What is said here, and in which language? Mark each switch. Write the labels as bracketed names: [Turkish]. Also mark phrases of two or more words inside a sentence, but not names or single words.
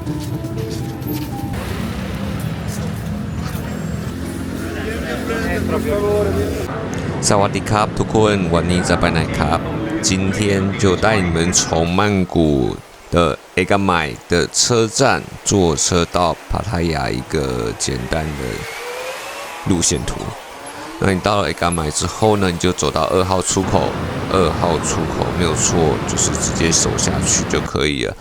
[Thai] สวัสดีครับทุกคนวันนี้จะไปไหนครับ [Chinese] 今天就带你们从曼谷的 Egamai 的车站坐车到帕塔亚一个简单的路线图。那你到了 Egamai 之后呢，你就走到2号出口，2号出口没有错，就是直接走下去就可以了。